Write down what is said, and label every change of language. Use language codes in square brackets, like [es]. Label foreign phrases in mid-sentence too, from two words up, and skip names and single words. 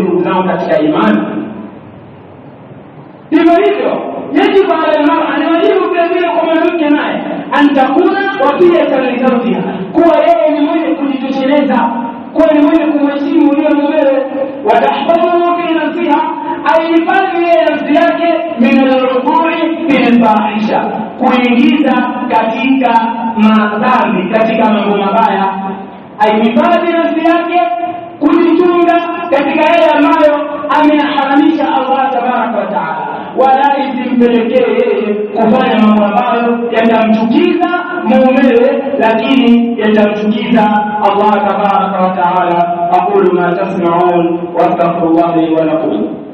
[sw] Ndugu zangu katika imani, hivyo [ar] يجب على المرأة, [sw] ni wajibu vile kwa mwanamke naye [ar] أن تكون وصية لزوجها, [sw] kuwa yeye ni mwenye kujitosheleza, kuwa ni mwenye kumheshimu yule mumewe, [ar] وتحفظ في نفسها, [sw] aihifadhi yeye nafsi yake [ar] من الركوع بالفاحشة, [sw] kuingiza katika madhambi, katika mambo mabaya. Aihifadhi nafsi yake, kujichunga katika yale ambayo ameharamisha [ar] الله تبارك وتعالى, [sw] wala isimpelekee yeye kufanya mambo ambayo yatamchukiza mumewe, lakini yatamchukiza [ar] الله تبارك وتعالى. أقول ما تسمعون وأستغفر الله لي ولكم.